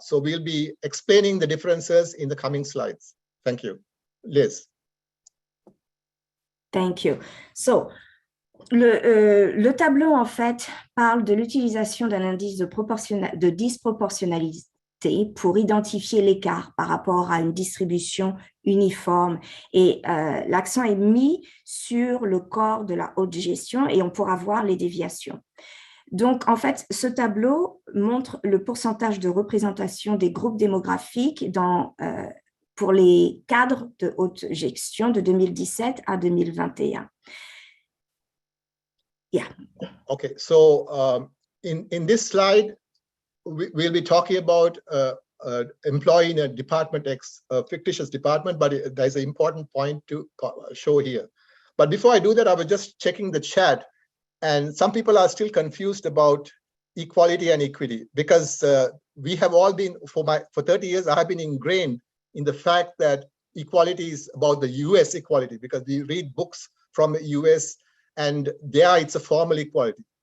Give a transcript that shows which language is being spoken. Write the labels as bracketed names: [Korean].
[English] So we'll be explaining the differences in the coming slides. Thank you. Liz. Thank you. [French] So, le tableau, en fait, parle de l'utilisation d'un indice de disproportionnalité pour identifier l'écart par rapport à une distribution uniforme. Et l'accent est mis sur le corps de la haute gestion et on pourra voir les déviations. Donc, en fait, ce tableau montre le pourcentage de représentation des groupes démographiques pour les cadres de haute gestion de 2017 à 2021. [English] Yeah. Okay, so in this slide, we'll be talking about employee in a department X, a fictitious department, but there's an important point to show here. But before I do that, I was just checking the chat, and some people are still confused about equality and equity, because we have all been, for 30 years, I have been ingrained in the fact that equality is about the US equality, because we read books from the US and there it's a formal equality.